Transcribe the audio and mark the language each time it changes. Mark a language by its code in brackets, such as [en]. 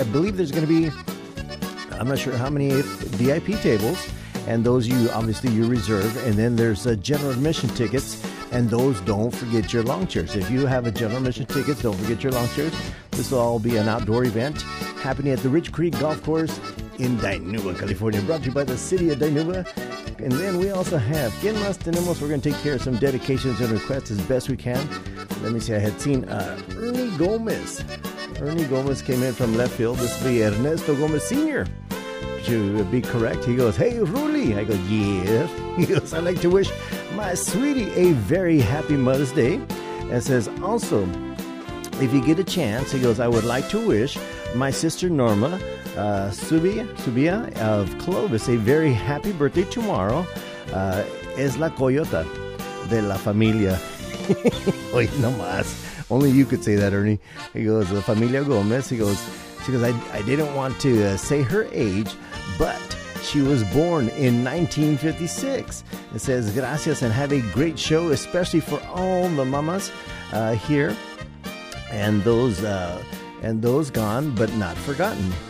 [en] I believe there's going to be, I'm not sure how many VIP tables, and those you reserve. And then there's general admission tickets, and those, don't forget your lawn chairs. If you have a general admission ticket, don't forget your lawn chairs. This will all be an outdoor event happening at the Rich Creek Golf Course in Dinuba, California, brought to you by the City of Dinuba. And then we also have [es] ¿Quién más tenemos? [en] We're going to take care of some dedications and requests as best we can. Let me see. I had seen Ernie Gomez. Ernie Gomez came in from left field. This will be Ernesto Gomez Sr. To be correct, he goes, "Hey, Ruli." I go, "Yeah." He goes, "I'd like to wish my sweetie a very happy Mother's Day." And says, "Also, if you get a chance," he goes, "I would like to wish my sister Norma Subia of Clovis a very happy birthday tomorrow. [es] Es la coyota de la familia." Oy, no más. [en] Only you could say that, Ernie. He goes, [es] "La familia Gomez." [en] He goes, "She goes, I didn't want to say her age, but she was born in 1956. It says, "Gracias and have a great show, especially for all the mamas here and those gone, but not forgotten."